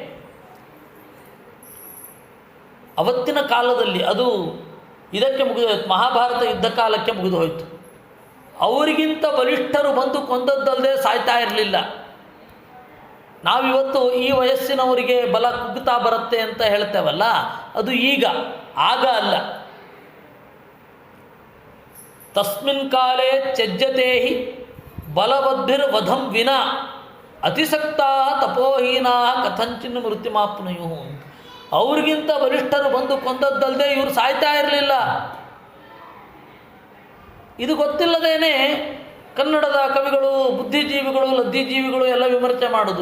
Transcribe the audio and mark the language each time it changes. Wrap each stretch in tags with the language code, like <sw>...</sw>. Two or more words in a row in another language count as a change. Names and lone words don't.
<kn>ಅವತ್ತಿನ ಕಾಲದಲ್ಲಿ ಅದು ಇದಕ್ಕೆ ಮುಗಿದೋಯ್ತು, ಮಹಾಭಾರತ ಯುದ್ಧ ಕಾಲಕ್ಕೆ ಮುಗಿದು ಹೋಯಿತು. ಅವರಿಗಿಂತ ಬಲಿಷ್ಠರು ಬಂದು ಕೊಂದದ್ದಲ್ಲದೆ ಸಾಯ್ತಾ ಇರಲಿಲ್ಲ. ನಾವಿವತ್ತು ಈ ವಯಸ್ಸಿನವರಿಗೆ ಬಲ ಕುಗ್ಗುತ್ತಾ ಬರುತ್ತೆ ಅಂತ ಹೇಳ್ತೇವಲ್ಲ, ಅದು ಈಗ, ಆಗ ಅಲ್ಲ.</kn> <sa>ತಸ್ಮಿನ್ ಕಾಲೇ ತ್ಯಜ್ಯತೆ ಹಿ ಬಲವದ್ಭಿರ್ವಧಂ ವಿನಾ ಅತಿಸಕ್ತಾ ತಪೋಹೀನಾ ಕಥಂಚಿನ್ ಮೃತ್ಯುಮಾಪ್ನುಯು.</sa> <kn>ಅವ್ರಿಗಿಂತ ಬಲಿಷ್ಠರು ಬಂದು ಕೊಂದದ್ದಲ್ಲದೆ ಇವರು ಸಾಯ್ತಾ ಇರಲಿಲ್ಲ. ಇದು ಗೊತ್ತಿಲ್ಲದೇನೆ ಕನ್ನಡದ ಕವಿಗಳು, ಬುದ್ಧಿಜೀವಿಗಳು, ಲದ್ದಿಜೀವಿಗಳು ಎಲ್ಲ ವಿಮರ್ಶೆ ಮಾಡಿದ್ರು.</kn>